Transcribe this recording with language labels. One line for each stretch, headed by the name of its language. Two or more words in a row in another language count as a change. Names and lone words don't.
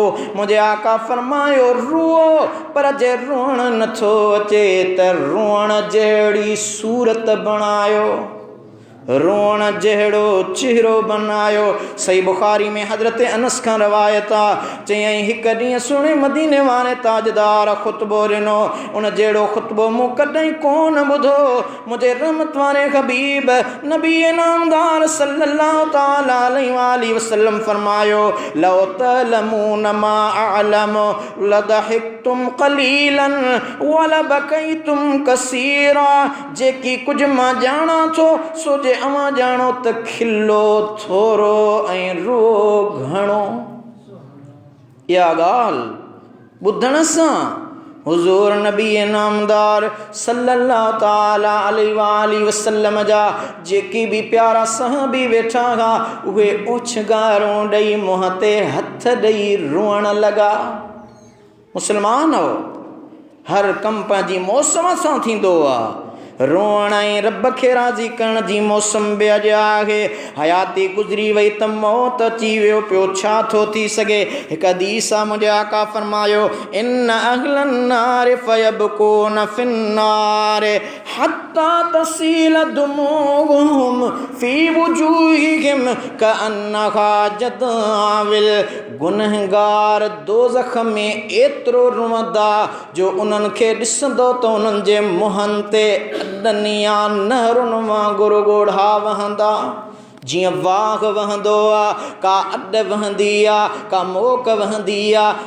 Sindhi: मुझे आका फरमायो रुओ, पर जे रोअण नथो अचे त रोअण जहिड़ी सूरत बणायो, रोअण जहिड़ो चेहरो बनायो। सही बुखारी में हज़रत अनस खां रवायत आहे, चयईं हिकु ॾींहुं सुहिणे मदीने वारे ताजदार ख़ुतबो ॾिनो, उन जहिड़ो ख़ुतबो मूं कॾहिं कोन ॿुधो। मुंहिंजे रहमत वारे हबीब नबी नामदार
Arabic: صلى الله تعالى عليه وسلم फरमायो, لو تعلمون ما أعلم لضحكتم قليلا ولبكيتم كثيرا.
Sindhi: जेकी कुझु मां ॼाणा थो सो जे अवां ॼाणो त खिलो थोरो ऐं रो घणो। इहा ॻाल्हि ॿुधण सां हुज़ूर नबी नामदार
Arabic: صلى الله تعالى عليه وسلم
Sindhi: जा जेकी बि प्यारा सहाबी वेठा हुआ, उहे ओछगारूं ॾेई मुंहं ते हथ ॾेई रोअण लॻा। मुसलमान हो, हर कमु पंहिंजी मौसम सां थींदो आहे। रोअण ऐं रब खे राज़ी करण जी मौसम बि अॼु आहे। हयाती गुज़री वई त मौत अची वियो पियो, छा थो थी सघे। हिकु हदीस आहे, मुंहिंजे आका फरमायो
Arabic: إن أهل النار فيبكون في النار حتى تسيل دموعهم في وجوههم كأنها جداول.
Sindhi: गुनहगार दोज़ख में एतिरो रुअंदा जो उन्हनि खे ॾिसंदो त उन्हनि जे मुंहनि ते अॾनिया नहरुनि वांगुरु ॻोढ़ा वहंदा। जीअं वाघ वहंदो आहे, का अॾ वहंदी आहे, का मोक वहंदी आहे।